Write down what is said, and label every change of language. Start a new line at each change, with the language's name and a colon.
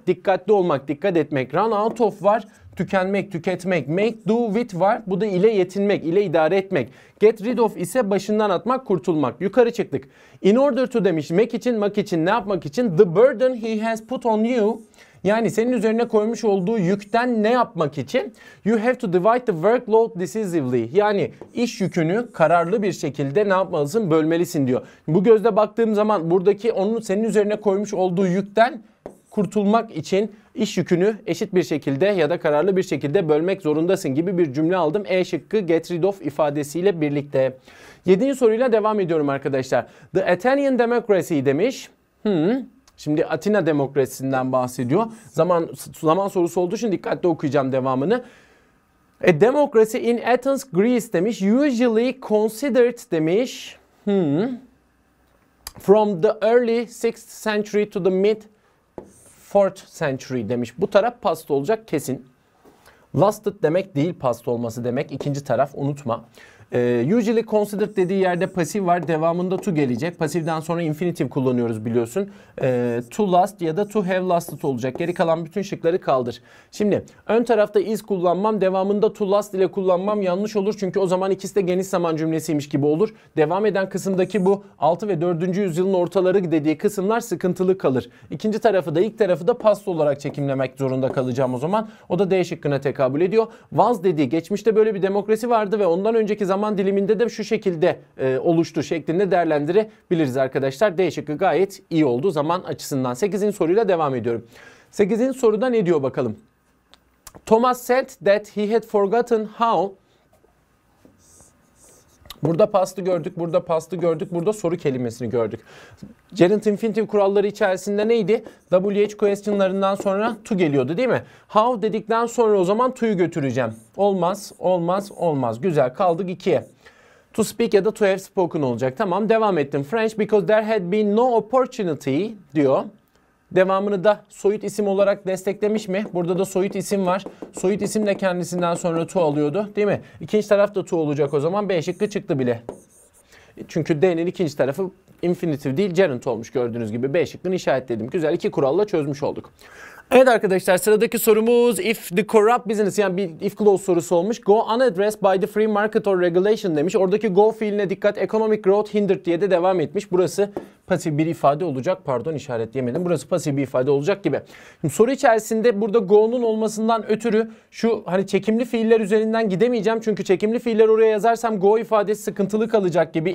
Turkish: Dikkatli olmak, dikkat etmek.
English: Run out of
Turkish: var. Tükenmek, tüketmek.
English: Make do with
Turkish: var. Bu da ile yetinmek, ile idare etmek.
English: Get rid of
Turkish: ise başından atmak, kurtulmak. Yukarı çıktık.
English: In order to
Turkish: demiş. Make için, mak için, ne yapmak için?
English: The burden he has put on you.
Turkish: Yani senin üzerine koymuş olduğu yükten ne yapmak için?
English: You have to divide the workload decisively.
Turkish: Yani iş yükünü kararlı bir şekilde ne yapmalısın? Bölmelisin diyor. Bu gözle baktığım zaman buradaki onun senin üzerine koymuş olduğu yükten kurtulmak için iş yükünü eşit bir şekilde ya da kararlı bir şekilde bölmek zorundasın gibi bir cümle aldım. E şıkkı
English: get rid of
Turkish: ifadesiyle birlikte. 7. soruyla devam ediyorum arkadaşlar.
English: The Athenian democracy
Turkish: demiş. Şimdi Atina demokrasisinden bahsediyor. Zaman sorusu olduğu için dikkatli okuyacağım devamını.
English: A democracy in Athens, Greece
Turkish: demiş.
English: Usually considered demiş. From the early 6th century to the mid 4th century
Turkish: demiş. Bu taraf past olacak kesin. Lasted demek değil past olması demek. İkinci taraf unutma.
English: Usually considered
Turkish: dediği yerde pasif var. Devamında to gelecek. Pasifden sonra infinitive kullanıyoruz biliyorsun.
English: To last
Turkish: ya da
English: to have lasted
Turkish: olacak. Geri kalan bütün şıkları kaldır. Şimdi ön tarafta is kullanmam. Devamında
English: to last
Turkish: ile kullanmam yanlış olur. Çünkü o zaman ikisi de geniş zaman cümlesiymiş gibi olur. Devam eden kısımdaki bu 6 ve 4. yüzyılın ortaları dediği kısımlar sıkıntılı kalır. İkinci tarafı da ilk tarafı da past olarak çekimlemek zorunda kalacağım o zaman. O da D şıkkına tekabül ediyor. Was dediği geçmişte böyle bir demokrasi vardı ve ondan önceki zaman diliminde de şu şekilde oluştu şeklinde değerlendirebiliriz arkadaşlar. D şıkkı gayet iyi oldu zaman açısından. 8. soruyla devam ediyorum. 8. soruda ne diyor bakalım.
English: Thomas said that he had forgotten how.
Turkish: Burada past'ı gördük, burada past'ı gördük, burada soru kelimesini gördük. Gerund infinitive kuralları içerisinde neydi? WH question'larından sonra to geliyordu değil mi? How dedikten sonra o zaman to'yu götüreceğim. Olmaz, olmaz, olmaz. Güzel, kaldık 2'ye.
English: To speak
Turkish: ya da
English: to have spoken
Turkish: olacak. Tamam, devam ettim.
English: French because there had been no opportunity
Turkish: diyor. Devamını da soyut isim olarak desteklemiş mi? Burada da soyut isim var. Soyut isim de kendisinden sonra to alıyordu değil mi? İkinci taraf da to olacak o zaman. B şıkkı çıktı bile. Çünkü D'nin ikinci tarafı infinitive değil gerund olmuş gördüğünüz gibi. B şıkkını işaretledim. Güzel, 2 kuralla çözmüş olduk. Evet arkadaşlar, sıradaki sorumuz
English: if the corrupt business,
Turkish: yani bir if clause sorusu olmuş.
English: Go unaddressed by the free market or regulation
Turkish: demiş. Oradaki go fiiline dikkat,
English: economic growth hindered
Turkish: diye de devam etmiş. Burası pasif bir ifade olacak. Pardon, işaretleyemedim. Burası pasif bir ifade olacak gibi. Şimdi soru içerisinde burada go'nun olmasından ötürü şu hani çekimli fiiller üzerinden gidemeyeceğim. Çünkü çekimli fiiller oraya yazarsam go ifadesi sıkıntılı kalacak gibi.